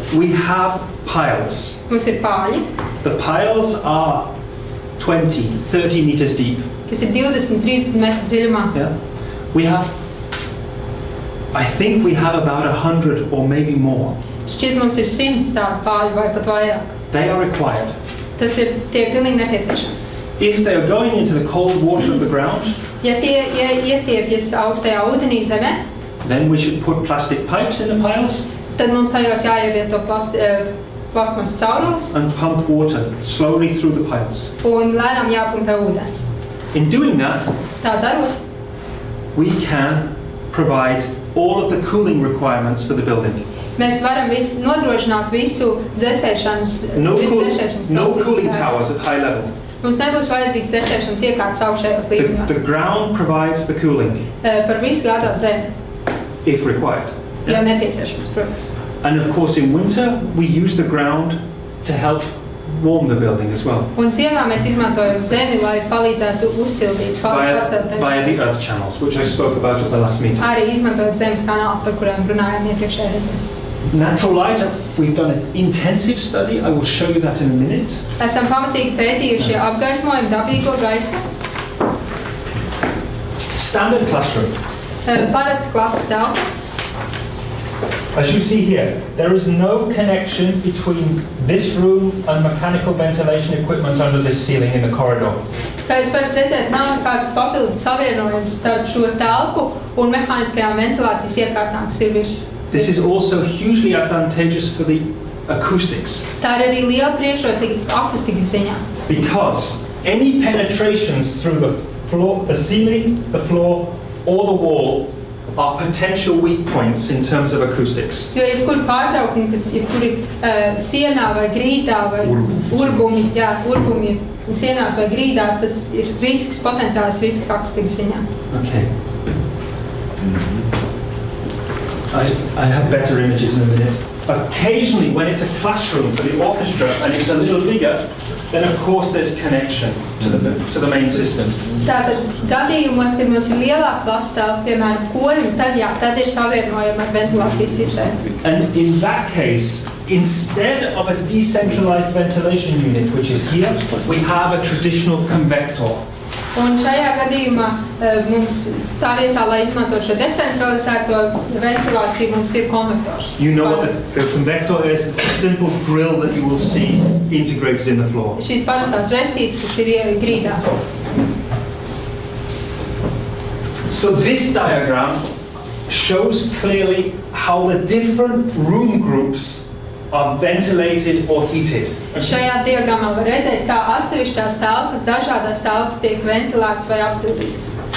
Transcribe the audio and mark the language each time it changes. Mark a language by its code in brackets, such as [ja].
[en] we have piles. [lv] Mums ir pāļi. [en] The piles are 20, 30 meters deep. [lv] Kas ir 20-30 metru dziļumā. Yeah. [en] We have, I think we have about 100 or maybe more. [lv] Šķiet mums ir 100 tādu pāļu vai pat vairāk. [en] They are required. [lv] Tas ir, tie ir pilnīgi nepieciešami. [en] If they are going into the cold water of the ground, [lv] ja tie iestiepjas augstajā ūdenī zemē, [en] then we should put plastic pipes in the piles. [lv] Tad mums tajos jāievieto plastmasas caurules. [en] And pump water slowly through the piles. [lv] Un lēnām jāpumpē ūdens. [en] In doing that, [lv] tā darot, [en] we can provide all of the cooling requirements for the building. [lv] Mēs varam nodrošināt visu dzēsēšanas. [en] No cooling towers at high level. [lv] Mums nebūs vajadzīgs dzēsēšanas iekārtas augšējos līmeņos. [en] The ground provides the cooling. [lv] Par visu gādā zemi. [en] If required. [lv] Ja nepieciešams, protams. [en] And of course in winter we use the ground to help warm the building as well. [lv] Un ziemā mēs izmantojam zemi, lai palīdzētu uzsildīt, [en] via the earth channels, which I spoke about at the last meeting. [lv] Arī izmantojot zemes kanālus, par kuriem runājām iepriekšējā reizē. [en] Natural light, we've done an intensive study. I will show you that in a minute. [lv] Esam pamatīgi pētījuši apgaismojumu, dabīgo gaismu. [en] Standard classroom. [lv] Parasta klases telpa. [en] As you see here, there is no connection between this room and mechanical ventilation equipment under this ceiling in the corridor. [lv] Kā jūs varat redzēt, nav kāds papildus savienojums starp šo telpu un mehāniskajām ventilācijas iekārtām, kas ir virs. [en] This is also hugely advantageous for the acoustics. [lv] Tā ir arī liela priekšrocība akustikas ziņā. [en] Because any penetrations through the floor, the ceiling, the floor, or the wall are potential weak points in terms of acoustics. [lv] Jo jebkuri pārtraukumi, kas jebkuri sienā vai grīdā vai urbumi sienās vai grīdā, tas ir risks, potenciāls risks akustikas ziņā. Okay. [en] I have better images in a minute. Occasionally, when it's a classroom for the orchestra and it's a little bigger, then of course there's connection to the main system. [lv] Tātad gadījumos, kad mums ir lielāka klases telpa, piemēram, korim, tad ir savienojama ar ventilācijas sistēmu. [en] And in that case, instead of a decentralized ventilation unit, which is here, we have a traditional convector. [lv] Un šajā gadījumā mums tā vietā, lai izmantot šo decentralizēto ventilāciju, mums ir konvektors. [en] You know what the convector is? It's a simple grill that you will see integrated in the floor. [lv] Šīs parastās restītes, kas ir grīdā. [en] So this diagram shows clearly how the different room groups are ventilated or heated. [lv] Šajā diagramā var redzēt, kā atsevišķās telpas, dažādās telpas tiek ventilētas vai apsildītas.